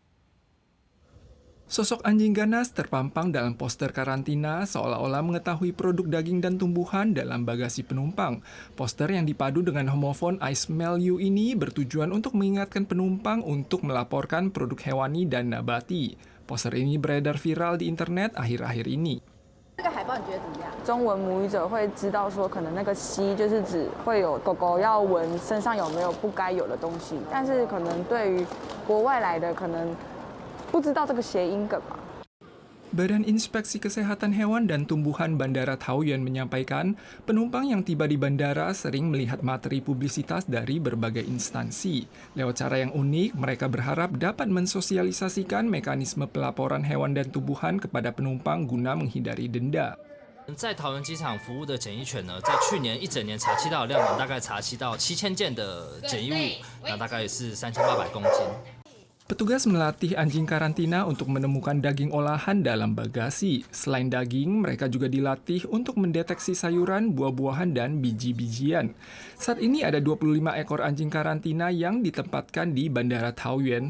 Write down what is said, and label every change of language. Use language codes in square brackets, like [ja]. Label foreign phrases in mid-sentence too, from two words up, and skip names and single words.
[id] Sosok anjing ganas terpampang dalam poster karantina seolah-olah mengetahui produk daging dan tumbuhan dalam bagasi penumpang. Poster yang dipadu dengan homofon [en] I Smell You [id] ini bertujuan untuk mengingatkan penumpang untuk melaporkan produk hewani dan nabati. Poster ini beredar viral di internet akhir-akhir ini. [zh] 中文母语者会知道说，可能那个吸就是指会有狗狗要闻身上有没有不该有的东西，但是可能对于国外来的可能不知道这个谐音梗嘛。 [id] Badan Inspeksi Kesehatan Hewan dan Tumbuhan Bandara Taoyuan menyampaikan, penumpang yang tiba di bandara sering melihat materi publisitas dari berbagai instansi. Lewat cara yang unik, mereka berharap dapat mensosialisasikan mekanisme pelaporan hewan dan tumbuhan kepada penumpang guna menghindari denda. [zh] 在桃园机场服务的检疫犬呢，在去年一整年查缉到的量呢，大概查缉到7000件的检疫物，那大概是3800公斤。 [id] Petugas melatih anjing karantina untuk menemukan daging olahan dalam bagasi. Selain daging, mereka juga dilatih untuk mendeteksi sayuran, buah-buahan, dan biji-bijian. Saat ini ada 25 ekor anjing karantina yang ditempatkan di Bandara Taoyuan.